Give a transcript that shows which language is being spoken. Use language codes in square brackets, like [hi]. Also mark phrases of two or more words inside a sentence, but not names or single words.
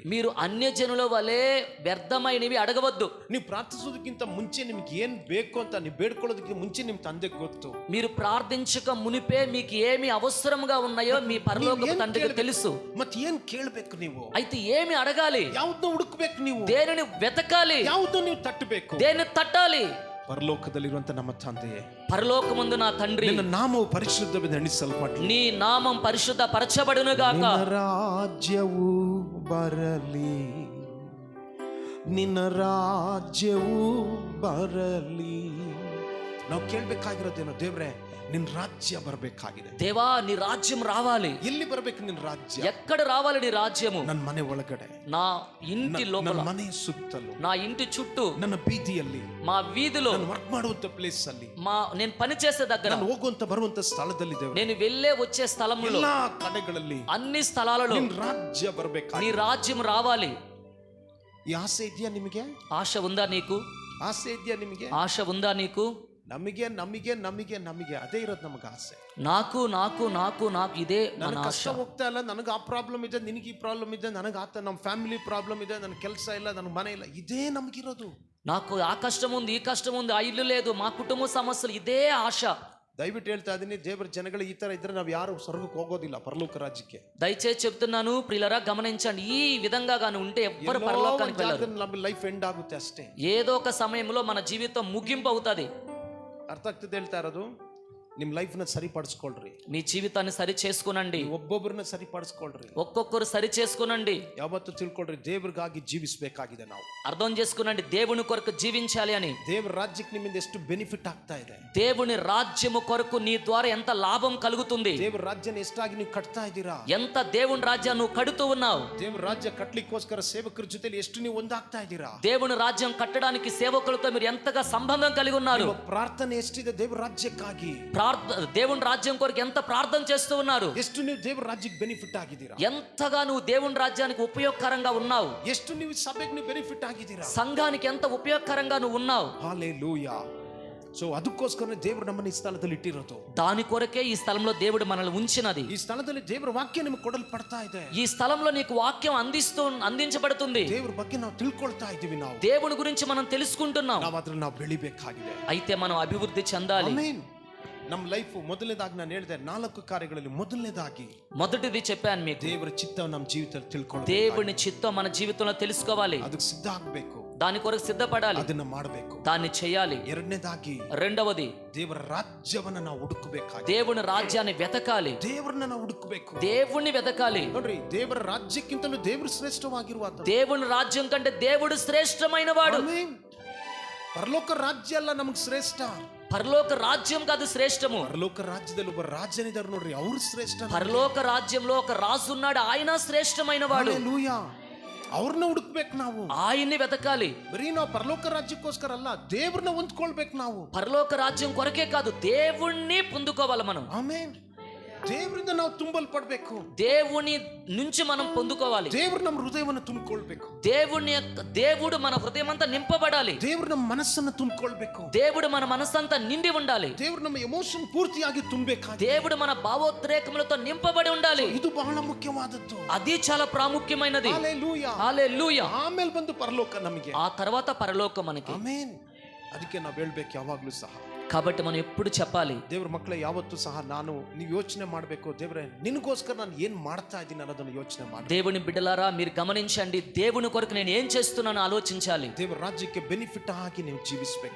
[te] మీరు అన్యజనుల వలె వ్యర్థమైనవి అడగవద్దు. [kn] ನೀವು ಪ್ರಾರ್ಥಿಸೋದಕ್ಕಿಂತ ಮುಂಚೆ ನಿಮ್ಗೆ ಏನ್ ಬೇಕು ಅಂತ ನೀವು ಬೇಡ್ಕೊಳ್ಳೋದಕ್ಕೆ ಮುಂಚೆ ನಿಮ್ ತಂದೆಗೆ ಗೊತ್ತು. [te] మీరు ప్రార్థించక మునిపే మీకు ఏమి అవసరంగా ఉన్నాయో మీ పరలోకపు తండ్రికి తెలుసు. [kn] ಮತ್ತೆ ಏನ್ ಕೇಳಬೇಕು ನೀವು? [te] అయితే ఏమి అడగాలి? [kn] ಯಾವ್ದನ್ನ ಹುಡುಕ್ಬೇಕು ನೀವು? [te] దేనిని వెతకాలి? [kn] ಯಾವ್ದನ್ನ ನೀವು ತಟ್ಟಬೇಕು? [te] దేనిని తట్టాలి? [kn] ಪರಲೋಕದಲ್ಲಿರುವಂತ ನಮ್ಮ ತಂದೆಯೇ, [te] పరలోకమందు నా తండ్రి, [kn] ನಿನ್ನ ನಾಮವು ಪರಿಶುದ್ಧವೆಂದು ಎಣಿಸಲ್ಪಡಲಿ, [te] నీ నామం పరిశుద్ధ పరచబడును గాక, [kn] ನಿನ್ನ ರಾಜ್ಯವು ಬರಲಿ, ನಿನ್ನ ರಾಜ್ಯವು ಬರಲಿ. ನಾವು ಕೇಳಬೇಕಾಗಿರೋದೇನು? ದೇವ್ರೆ ನಿನ್ ರಾಜ್ಯ ಬರಬೇಕಾಗಿದೆ. [te] దేవా నీ రాజ్యం రావాలి. [kn] ಎಲ್ಲಿ ಬರಬೇಕು ನಿನ್ ರಾಜ್ಯ? [te] ఎక్కడ రావాలి నీ రాజ్యము? [kn] ನನ್ನ ಮನೆ ಒಳಗಡೆ, [te] నా ఇంటి లోపల, [kn] ನನ್ನ ಮನೆ ಸುತ್ತಲೂ, [te] నా ఇంటి చుట్టూ, [kn] ನನ್ನ ಬೀದಿಯಲ್ಲಿ, [te] మా వీధిలో, [kn] ನಾನು ವರ್ಕ್ ಮಾಡುವಂತ ಪ್ಲೇಸ್ ಅಲ್ಲಿ, [te] నేను పని చేసే దగ్గర, [kn] ನಾನು ಹೋಗುವಂತ ಬರುವಂತ ಸ್ಥಳದಲ್ಲಿ, [te] నేను వెళ్ళే వచ్చే స్థలంలో, [kn] ಎಲ್ಲಾ ಕಡೆಗಳಲ್ಲಿ, [te] అన్ని స్థలాలలో [kn] ನಿನ್ ರಾಜ್ಯ ಬರಬೇಕಾಗಿದೆ. [te] నీ రాజ్యం రావాలి. [kn] ಈ ಆಸೆ ಇದೆಯಾ ನಿಮಗೆ? [te] ఆశ ఉందా నీకు? [kn] ಆಸೆ ಇದೆಯಾ ನಿಮಗೆ? [te] ఆశ ఉందా నీకు? [kn] ನಮಗೆ ನಮಗೆ ನಮಗೆ ನಮಗೆ ಅದೇ ಇರೋದು ನಮಗೆ ಆಸೆ. [te] నాకు నాకు నాకు నాకు [kn] ಇದೇ ನನ್ನ ನನಗೆ ಆಶೆ. ಕಷ್ಟ ಹೋಗ್ತಾ ಇಲ್ಲ, ನನಗೆ ಆ ಪ್ರಾಬ್ಲಮ್ ಇದೆ, ನಿನಗೆ ಈ ಪ್ರಾಬ್ಲಮ್ ಇದೆ, ನನಗೆ ಆತ ನಮ್ಮ [en] family problem [kn] ಇದೆ, ನನ್ನ ಕೆಲಸ ಇಲ್ಲ, ನನ್ನ ಮನೆ ಇಲ್ಲ, ಇದೇ ನಮಗಿರೋದು. [te] నాకు ఆ కష్టం ఉంది, ఈ కష్టం ఉంది, ఆ ఇల్లు లేదు, మా కుటుంబ సమస్యలు, ఇదే ఆశ. [kn] ದಯವಿಟ್ಟು ಹೇಳ್ತಾ ಇದೀನಿ, ದೇವರ ಜನಗಳು ಈ ತರ ಇದ್ರೆ ನಾವು ಯಾರು ಸ್ವರ್ಗಕ್ಕೆ ಹೋಗೋದಿಲ್ಲ, ಪರಲೋಕ ರಾಜ್ಯಕ್ಕೆ. [te] దయచేసి చెప్తున్నాను ప్రియులారా, గమనించండి. ఈ విధంగా గాని ఉంటే ఎవ్వరు పరలోకానికి వెళ్ళరు. [kn] ನಮ್ಮ [en] life end [kn] ಆಗುತ್ತೆ ಅಷ್ಟೇ. [te] ఏదో ఒక సమయంలో మన జీవితం ముగింపు అవుతుంది. [kn] ಅರ್ಥ ಆಗ್ತದೆ ಹೇಳ್ತಾ ಇರೋದು? ನಿಮ್ ಲೈಫ್ ನ ಸರಿಪಡಿಸ್ಕೊಳ್ರಿ, [te] మీ జీవితాన్ని సరి చేసుకునండి, [kn] ಒಬ್ಬೊಬ್ಬರನ್ನ ಸರಿಪಡಿಸ್ಕೊಳ್ರಿ, [te] ఒక్కొక్కరు సరి చేసుకునండి. [kn] ಯಾವತ್ತು ತಿಳ್ಕೊಳ್ರಿ, ದೇವ್ರಿಗಾಗಿ ಜೀವಿಸಬೇಕಾಗಿದೆ ನಾವು. [te] అర్థం చేసుకునండి, దేవుని కొరకు జీవించాలి అని. [kn] ದೇವರ ರಾಜ್ಯಕ್ಕೆ ನಿಮ್ಮಿಂದ ಎಷ್ಟು ಬೆನಿಫಿಟ್ ಆಗ್ತಾ ಇದೆ, [te] దేవుని రాజ్యము కొరకు నీ ద్వారా ఎంత లాభం కలుగుతుంది, [kn] ದೇವರ ರಾಜ್ಯನ ಎಷ್ಟಾಗಿ ನೀವು ಕಟ್ತಾ ಇದ್ದೀರಾ, [te] ఎంత దేవుని రాజ్యాన్ని నువ్వు కడుతూ ఉన్నావు, [kn] ದೇವರ ರಾಜ್ಯ ಕಟ್ಲಿಕ್ಕೋಸ್ಕರ ಸೇವಕರ ಜೊತೆಲಿ ಎಷ್ಟು ನೀವು ಒಂದಾಗ್ತಾ ಇದ್ದೀರಾ, [te] దేవుని రాజ్యం కట్టడానికి సేవకులతో మీరు ఎంతగా సంబంధం కలిగి ఉన్నారు, [kn] ನಿಮ್ಮ ಪ್ರಾರ್ಥನೆ ಎಷ್ಟಿದೆ ದೇವರ ರಾಜ್ಯಕ್ಕಾಗಿ, [te] దేవుని రాజ్యం కొరకు ఎంత ప్రార్థన చేస్తూ ఉన్నారు, [kn] ಎಷ್ಟು ನೀವು ದೇವರ ರಾಜ್ಯಕ್ಕೆ ಬೆನಿಫಿಟ್ ಆಗಿದ್ದೀರಾ, [te] ఎంతగా నువ్వు దేవుని రాజ్యానికి ఉపయోగకరంగా ఉన్నావు, [kn] ಎಷ್ಟು ನೀವು ಸಭೆಗೆ ನೀವು ಬೆನಿಫಿಟ್ ಆಗಿದ್ದೀರಾ, [te] సంఘానికి ఎంత ఉపయోగకరంగా నువ్వు ఉన్నావు. [kn] ಹಲ್ಲೆಲೂಯಾ. ಸೊ ಅದಕ್ಕೋಸ್ಕರ ದೇವರು ನಮ್ಮನ್ನ ಈ ಸ್ಥಳದಲ್ಲಿ ಇಟ್ಟಿರೋದು. [te] దాని కొరకే ఈ స్థలంలో దేవుడు మనల్ని ఉంచినది. [kn] ಈ ಸ್ಥಳದಲ್ಲಿ ದೇವರ ವಾಕ್ಯ ನಿಮಗೆ ಕೊಡಲ್ಪಡ್ತಾ ಇದೆ. [te] ఈ స్థలంలో నీకు వాక్యం అందించబడుతుంది. [kn] ದೇವರ ಬಗ್ಗೆ ನಾವು ತಿಳ್ಕೊಳ್ತಾ ಇದ್ದೀವಿ, ನಾವು [te] దేవుని గురించి మనం తెలుసుకుంటున్నాం. [kn] ನಾವು ಅದ್ರಲ್ಲಿ ನಾವು ಬೆಳಿಬೇಕಾಗಿದೆ. [te] అయితే మనం అభివృద్ధి చెందాలి. [kn] ಆಮೆನ್. ನಮ್ಮ ಲೈಫ್ ಮೊದಲನೇದಾಗಿ ನಾನು ಹೇಳಿದೆ 4 ಕಾರ್ಯಗಳಲ್ಲಿ ಮೊದಲನೇದಾಗಿ [te] మొదటిది చెప్పాను మీకు, [kn] ದೇವರ ಚಿತ್ತ ನಮ್ಮ ಜೀವಿತದಲ್ಲಿ ತಿಳ್ಕೊಳ್ಳೋದು, [te] దేవుని చిత్తం మన జీవితంలో తెలుసుకోవాలి, [kn] ಅದಕ್ಕೆ ಸಿದ್ಧ ಆಗಬೇಕು, [te] దాని కొరకు సిద్ధపడాలి, [kn] ಅದನ್ನ ಮಾಡಬೇಕು, [te] దాన్ని చేయాలి. [kn] ಎರಡನೇದಾಗಿ [te] రెండవది, [kn] ದೇವರ ರಾಜ್ಯವನ್ನ ನಾವು ಹುಡುಕಬೇಕಾಗಿದೆ, [te] దేవుని రాజ్యాన్ని వెతకాలి, [kn] ದೇವರನ್ನ ನಾವು ಹುಡುಕಬೇಕು. [te] దేవుణ్ణి వెతకాలి. [kn] ನೋಡ್ರಿ, ದೇವರ ರಾಜ್ಯಕ್ಕಿಂತಲೂ ದೇವರು ಶ್ರೇಷ್ಠವಾಗಿರುವ [te] దేవుని రాజ్యం కంటే దేవుడు శ్రేష్టమైన వాడు. [kn] ಪರಲೋಕ ರಾಜ್ಯ ಅಲ್ಲ ನಮಗೆ ಶ್ರೇಷ್ಠ, [te] పరలోక రాజ్యం కాదు శ్రేష్టము. [kn] ಪರಲೋಕ ರಾಜ್ಯದಲ್ಲಿ ಒಬ್ಬ ರಾಜನಿದ್ದಾರೆ ನೋಡ್ರಿ, ಅವ್ರು ಶ್ರೇಷ್ಠ. [te] పరలోక రాజ్యంలో ఒక రాజు ఉన్నాడు, ఆయన శ్రేష్టమైన వాడు. [kn] ಹಲ್ಲೆಲೂಯಾ. ಅವ್ರನ್ನ ಹುಡುಕ್ಬೇಕು ನಾವು, [te] ఆయన్ని వెతకాలి. [kn] ಬರೀ ನಾವು ಪರಲೋಕ ರಾಜ್ಯಕ್ಕೋಸ್ಕರ ಅಲ್ಲ, ದೇವ್ರನ್ನ ಹೊಂದ್ಕೊಳ್ಬೇಕು ನಾವು. [te] పరలోక రాజ్యం కొరకే కాదు, దేవుణ్ణి పొందుకోవాలి మనం. [kn] ಆಮೆನ್. ದೇವರಿಂದ ನಾವು ತುಂಬಲ್ಪಡ್ಬೇಕು, [te] దేవుని నుంచి మనం పొందుకోవాలి. [kn] ದೇವ್ರು ನಮ್ಮ ಹೃದಯವನ್ನು ತುಂಬಿಕೊಳ್ಬೇಕು, [te] దేవుడు మన హృదయం అంతా నింపబడాలి, [kn] ದೇವ್ರು ನಮ್ಮ ಮನಸ್ಸನ್ನು ತುಂಬಿಕೊಳ್ಬೇಕು, [te] దేవుడు మన మనసంతా నిండి ఉండాలి, [kn] ದೇವ್ರು ನಮ್ಮ ಎಮೋಷನ್ ಪೂರ್ತಿಯಾಗಿ ತುಂಬಬೇಕಾಗಿದೆ, [te] దేవుడు మన భావోద్రేకములతో నింపబడి ఉండాలి. [kn] ಇದು ಬಹಳ ಮುಖ್ಯವಾದದ್ದು, [te] అది చాలా ప్రాముఖ్యమైనది. [kn] ಹಲ್ಲೆಲೂಯಾ. [te] హల్లెలూయా. [kn] ಆಮೇಲೆ ಬಂದು ಪರಲೋಕ ನಮಗೆ, [te] ఆ తర్వాత పరలోకం మనకి. [kn] ಆಮೆನ್. ಅದಕ್ಕೆ ನಾವು ಹೇಳ್ಬೇಕು ಯಾವಾಗ್ಲೂ ಸಹ, [te] కాబట్టి మనం ఎప్పుడు చెప్పాలి, [kn] ದೇವ್ರ ಮಕ್ಕಳೇ ಯಾವತ್ತೂ ಸಹ ನೀವು ಯೋಚನೆ ಮಾಡಬೇಕು, ದೇವ್ರೆ ನಿನಗೋಸ್ಕರ ನಾನು ಏನ್ ಮಾಡ್ತಾ ಇದ್ದೀನಿ ಅನ್ನೋದನ್ನು ಯೋಚನೆ ಮಾಡಿ. [te] దేవుని బిడ్డలారా మీరు గమనించండి, దేవుని కొరకు నేను ఏం చేస్తున్నానో ఆలోచించాలి. [kn] ದೇವರ ರಾಜ್ಯಕ್ಕೆ ಬೆನಿಫಿಟ್ ಆಗಿ ನೀವು ಜೀವಿಸಬೇಕು,